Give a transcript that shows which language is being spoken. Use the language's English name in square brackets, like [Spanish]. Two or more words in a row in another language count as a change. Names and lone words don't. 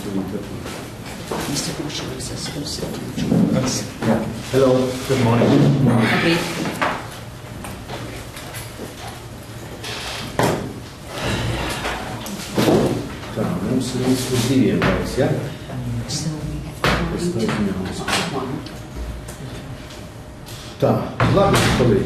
[English] Mr. Bushel is a sponsor. Yeah. Hello, good morning. [Latvian] Labrīt. Tā, mums ir līdz uz 2 laiks, ja? Tā, labi, kolēģi.